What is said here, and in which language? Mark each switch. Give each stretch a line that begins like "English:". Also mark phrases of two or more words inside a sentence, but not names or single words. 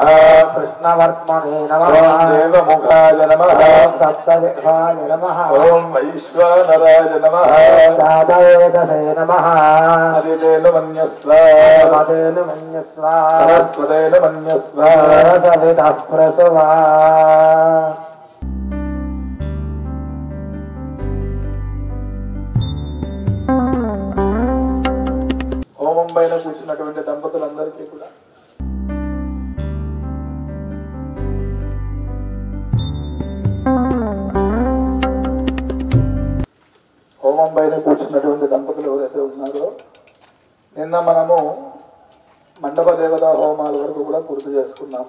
Sanskrit: कृष्णवर्त्मने नमः ॐ देवमुखाय नमः सप्तदिक्पाले नमः ॐ वैश्वानराय नमः जातवेदसे नमः हरितेन मन्यस्व मदेन मन्यस्व सरस्वतेन मन्यस्व सवितः प्रसवा
Telugu: హోమం పైన కూర్చున్నటువంటి దంపతులందరికీ కూడా హోమం పైన కూర్చున్నటువంటి దంపతులు ఎవరైతే ఉన్నారో నిన్న మనము మండప దేవతా హోమాల వరకు కూడా పూర్తి చేసుకున్నాము.